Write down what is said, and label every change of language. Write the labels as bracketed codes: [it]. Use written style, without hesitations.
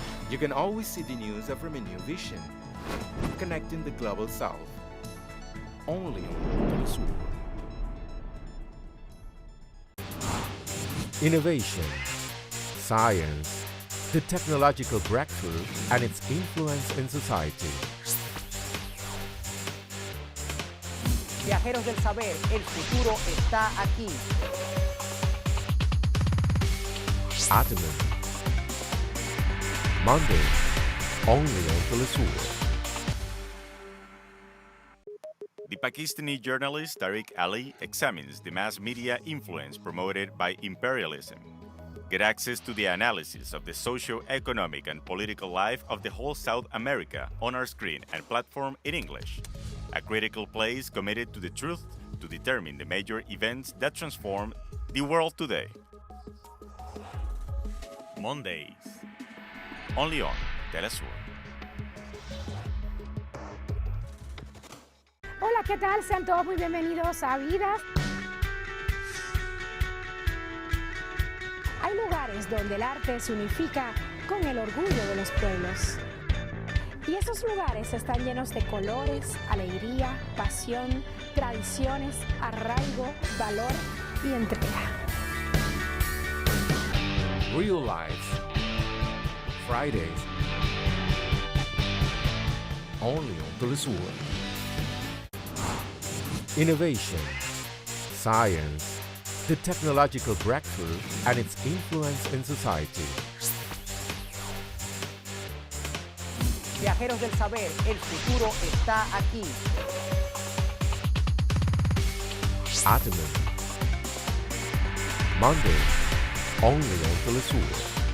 [en] You can always see the news from a new vision, connecting the global South. Only on TeleSUR. Innovation, science, the technological breakthrough and its influence in society. [es] Viajeros del saber, el futuro está aquí. Atomy. [en] Monday, only on TeleSUR. The Pakistani journalist Tariq Ali examines the mass media influence promoted by imperialism. Get access to the analysis of the socio-economic and political life of the whole South America on our screen and platform in English. A critical place committed to the truth to determine the major events that transform the world today. Mondays, only on TeleSUR. [es] Hola, ¿qué tal? Sean todos muy bienvenidos a Vidas. Hay lugares donde el arte se unifica con el orgullo de los pueblos. Y esos lugares están llenos de colores, alegría, pasión, tradiciones, arraigo, valor y entrega. [en] Real Life. Fridays. Only on TeleSUR. Innovation, science, the technological breakthrough and its influence in society. [es] Viajeros del saber, el futuro está aquí. Atomy. [en] Monday, only on TeleSUR.